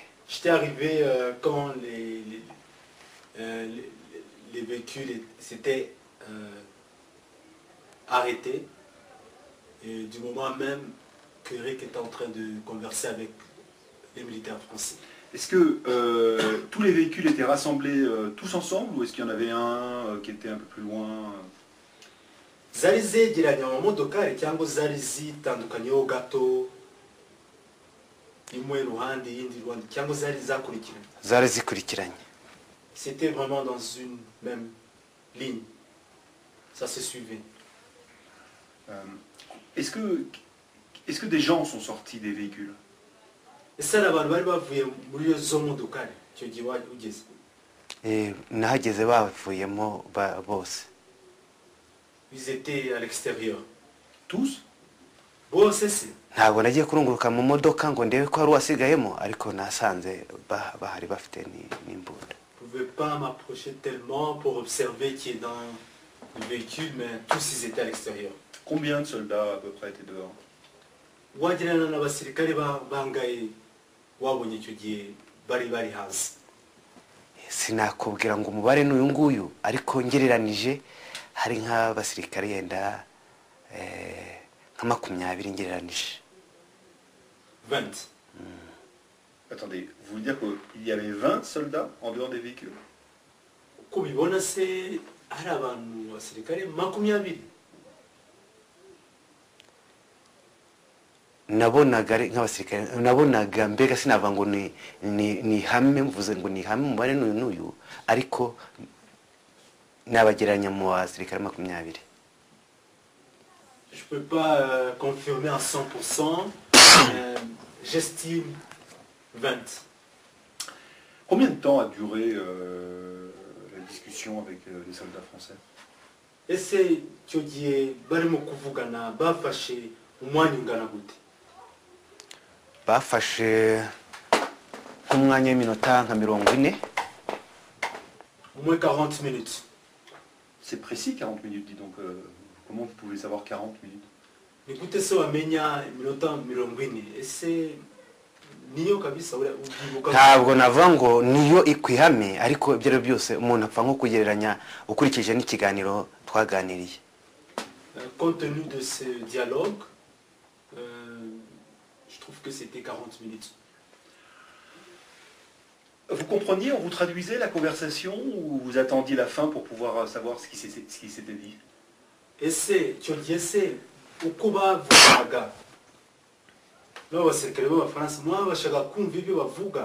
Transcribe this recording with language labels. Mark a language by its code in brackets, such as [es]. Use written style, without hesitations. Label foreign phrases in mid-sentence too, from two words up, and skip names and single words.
[fr] J'étais arrivé quand les véhicules s'étaient arrêtés et du moment même que Eric était en train de converser avec les militaires français. Est-ce que tous les véhicules étaient rassemblés tous ensemble ou est-ce qu'il y en avait un qui était un peu plus loin? [rw] Zari zegeranye amamodokari cyangwa zari zitandukanyeho gato imwe ruhande yindi ruhande cyangwa zari zakurikiranye? Zari zikurikiranye. [fr] C'était vraiment dans une même ligne. Ça se suivait. Est-ce que des gens sont sortis des véhicules? [rw] Ese hari abantu bari bavuye muri zo modokari icyo gihe ugeze? Nahageze bavuyemo bose. [fr] Ils étaient à l'extérieur. Tous? [rw] Bose se? Ntabwo nagiye kurunguruka mu modoka ngo ndebe ko hari uwasigayemo ariko nasanze bahari bafite n'imbunda. [fr] Je ne pouvais pas m'approcher tellement pour observer qui est dans le véhicule, mais tous ils étaient à l'extérieur. Combien de soldats à peu près étaient dehors? [rw] Wagerana n'abasirikare bangaye wabonye icyo gihe bari hanze? Sinakubwira ngo umubare n'uyu nguyu ariko ngereranije hari nk'abasirikare yenda nka 20 ngereranije. 20. [fr] Attendez, vous voulez dire qu'il y avait 20 soldats en dehors des véhicules? [rw] Uko bibona se hari abantu basirikare 20? Nabonaga ari nk'abasirikare, nabonaga mbega sinava ngo ni hame, mvuze ngo ni hame umubare n'uyu ariko nabageranya mu basirikare 20. [fr] Je peux pas confirmer à 100%, j'estime 20. Combien de temps a duré la discussion avec les soldats français? [rw] Ese icyo gihe barimo kuvugana bafashe umwanya ungana gute? Bafashe nk'umwanya w'iminota nka 40. [fr] Au moins 40 minutes. C'est précis 40 minutes, dis donc. Comment vous pouvez savoir 40 minutes? [rw] Ni gute se wamenya iminota 40? Ese niyo kabisa ubyibuka? Ntabwo navuga ngo niyo ikwihame ariko ibyo rero byose umuntu apfa nko kugereranya ukurikije n'ikiganiro twaganiriye. [fr] Compte tenu de ce dialogue, je trouve que c'était 40 minutes. Vous compreniez, on vous traduisait la conversation ou vous attendiez la fin pour pouvoir savoir ce qui s'était dit? [rw] Ese icyo gihe se uko bavugaga n'abasirikare b'abafaransa mwabashaga kumva ibyo bavuga?